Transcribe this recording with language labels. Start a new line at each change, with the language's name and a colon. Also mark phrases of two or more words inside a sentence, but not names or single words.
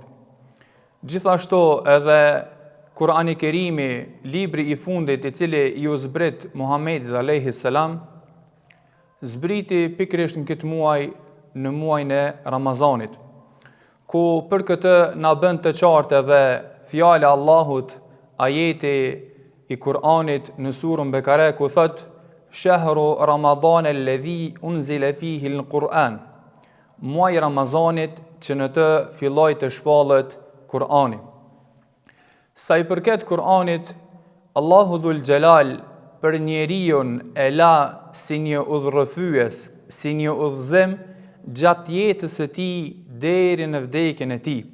Albanian: Gjithashtu edhe Kur'ani Kerimi, libri i fundit i cili i u zbrit Muhammedit
Arabic: عليه السلام,
Albanian: zbriti pikërisht në këtë muaj, në muajin e Ramazanit, ku për këtë na bën të qartë edhe fjala e Allahut, ajeti i Kur'anit në surën Bekare, ku thot:
Arabic: "شهر رمضان الذي أنزل فيه القرآن",
Albanian: muaji Ramazanit që në të filloi të shpallet Kur'ani. Sa i përket Kur'anit, Allahu
Arabic: ذو الجلال
Albanian: për njeriu e la si një udhërrëfyes, si një udhëzim gjatë jetës së tij deri në vdekjen e tij.